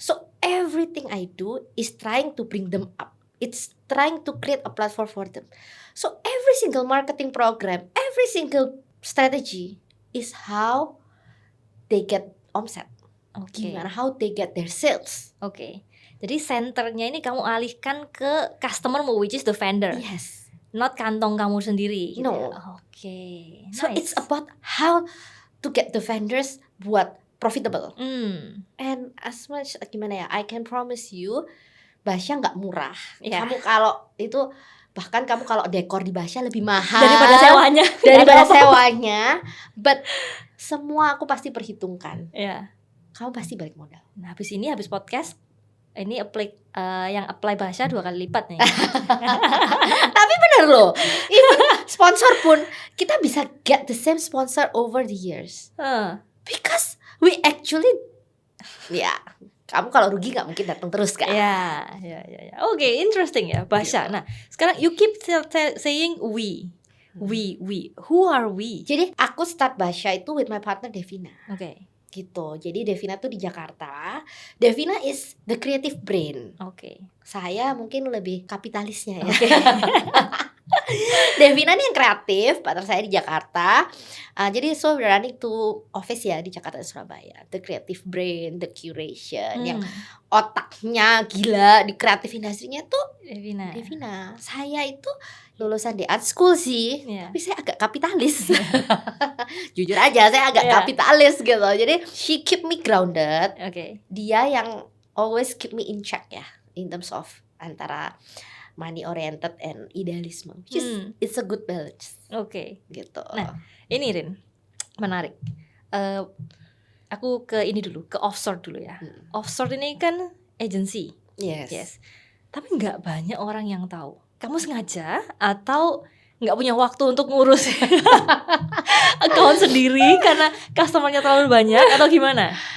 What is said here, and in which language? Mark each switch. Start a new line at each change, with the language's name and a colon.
English: So everything I do is trying to bring them up. It's trying to create a platform for them. So every single marketing program, every single strategy is how they get omset.
Indonesian: Gimana
English: how they get their sales.
Indonesian: Oke. Jadi senternya ini kamu alihkan ke customermu,
English: which is the vendor. Yes.
Indonesian: Not kantong kamu sendiri.
English: No.
Indonesian: Gitu ya? Oke.
English: So it's about how to get the vendors buat profitable. And as much gimana ya, I can promise you
Indonesian: Basya nggak murah.
English: Yeah.
Indonesian: Kamu kalau itu bahkan kamu kalau dekor di Basya lebih mahal Daripada sewanya. daripada sewanya. But semua aku pasti perhitungkan. Ya. Kamu pasti balik modal. Nah, habis podcast ini yang apply Basya 2 kali lipat nih. Tapi bener loh, even sponsor pun kita bisa
English: get the same sponsor over the years. Because we actually,
Indonesian: ya kamu kalau rugi nggak mungkin datang terus kan? Ya. Oke, interesting ya Basya. Nah, sekarang
English: you keep saying we. We, who are we?
Indonesian: Jadi aku start Basya itu
English: with my partner Devina.
Indonesian: Oke. Gitu. Jadi Devina tuh di Jakarta.
English: Devina is the creative brain.
Indonesian: Oke. Saya mungkin lebih kapitalisnya ya. Oke. Devina nih yang kreatif, partner saya di Jakarta. Jadi
English: so we're running to office
Indonesian: ya di Jakarta dan Surabaya.
English: The creative brain, the curation,
Indonesian: yang otaknya gila di kreatif industrinya tuh Devina. Saya itu lulusan di art school sih, tapi saya agak kapitalis. Jujur aja, saya agak kapitalis gitu.
English: Jadi she keep me grounded.
Indonesian: Dia yang
English: always keep me in check ya, in terms of antara money oriented and idealisme, which is it's a good balance.
Indonesian: Gitu. Nah, ini Rin, menarik. Aku ke ini dulu, ke Offshore dulu ya. Offshore ini kan agency. Yes. Tapi nggak banyak orang yang tahu. Kamu sengaja atau nggak punya waktu untuk ngurus account sendiri karena customernya terlalu banyak atau gimana?